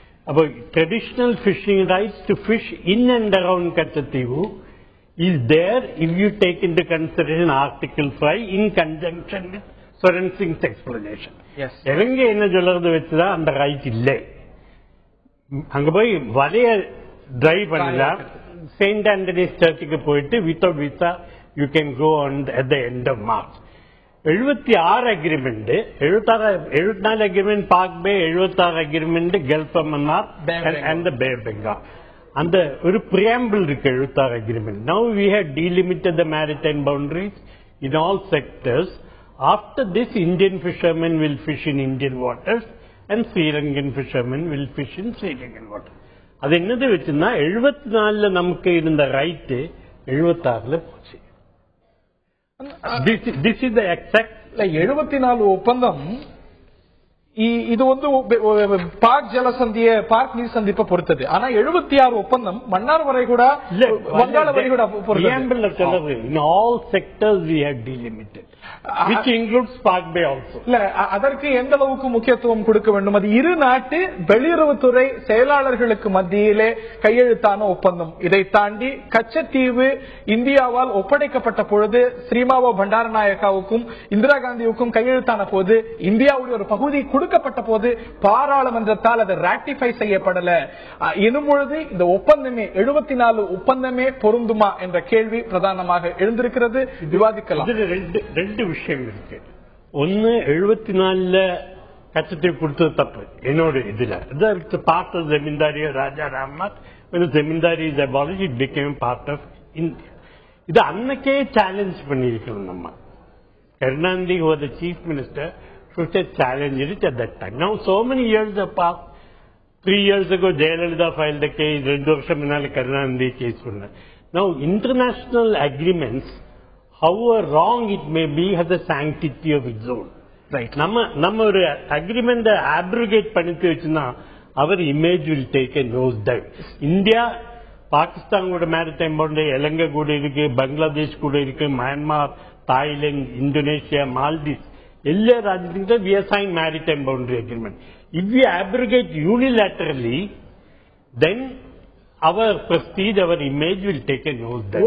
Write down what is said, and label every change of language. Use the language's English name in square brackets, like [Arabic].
[English] அப்போ traditional fishing rights to fish in and around Katchatheevu is there if you take into consideration Article 5 in conjunction with Swaran Singh's explanation. Yes. [Tamil] இவங்க என்ன சொல்றது வச்சுதான் அந்த right இல்லை. அங்க போய் வலைய டிரைவ் பண்ணலாம். [English] saint Antony's [Tamil] சர்ச்சுக்கு போயிட்டு [English] Without visa you can go on at the end of March. 76 agreement, 74 agreement Palk Bay, 76 agreement Gulf of Mannar and the Bay of Bengal. [Tamil] அந்த ஒரு பிரியாம்பிள் இருக்கு 76 agreement. [English] Now we have delimited the maritime boundaries in all sectors. After this, Indian fishermen will fish in Indian waters and Sri Lankan fishermen will fish in Sri Lankan waters. [Tamil] அது என்னது வச்சுன்னா 74 நமக்கு இருந்த right 76 போச்சு. [English] This is the exact [Tamil] 74 ஒப்பந்தம் இது பாக் ஜலசந்திய பாக் நீர் சந்திப்பை பொறுத்தது. ஆனா 76 ஒப்பந்தம் மன்னார் வரைகுடா வங்காள வரைகுடா பொறுத்தது. [English] In all sectors we have delimited, which includes Park Bay also. [Tamil] இல்ல, அதற்கு எந்த அளவுக்கு முக்கியத்துவம் கொடுக்க வேண்டும்? அது இரு நாட்டு வெளியுறவுத்துறை செயலாளர்களுக்கு மத்தியிலே கையெழுத்தான ஒப்பந்தம். இதை தாண்டி கச்சத்தீவு இந்தியாவால் ஒப்படைக்கப்பட்ட பொழுது ஸ்ரீமாவோ பண்டாரநாயக்காவுக்கும் இந்திரா காந்தியுக்கும் கையெழுத்தான போது இந்தியாவுடைய ஒரு பகுதி கொடுக்கப்பட்ட போது பாராளுமன்றத்தால் அது ராட்டிஃபை செய்யப்படல எனும் பொழுது இந்த ஒப்பந்தமே 74 ஒப்பந்தமே பொருந்துமா என்ற கேள்வி பிரதானமாக எழுந்திருக்கிறது. விவாதிக்கலாம். ரெண்டு விஷயம் இருக்கு. ஒன்னு 74 கச்சத்தீவு கொடுத்தது தப்பு என்னோட இதுல part of zamindari Raja Ramnath zamindari [English] It became part of India. [Tamil] இது அன்னைக்கே சேலஞ்ச் பண்ணிருக்கணும். [English] நம்ம Karunanidhi was the chief minister should have challenged it at that time. Now so many years have passed. 3 years ago Jayalalitha filed the case. [Tamil] 2 வருஷம் முன்னால Karunanidhi case பண்ண. [English] Now international agreements, however wrong it may be, has a sanctity of its own. Right. [Tamil] நம்ம ஒரு [English] agreement abrogate [Tamil] பண்ணிட்டு வச்சுனா [English] our image will take a nose dive. [Tamil] India Pakistan கூட maritime boundary, இலங்கை கூட இருக்கு, பங்களாதேஷ் கூட இருக்கு, மயன்மார், தாய்லாந்து, இந்தோனேஷியா, மால்தீவ்ஸ் எல்லா ராஜ்யத்துக்கும் [English] we assign maritime boundary agreement. If we abrogate unilaterally, then our prestige, our image will take a nose dive.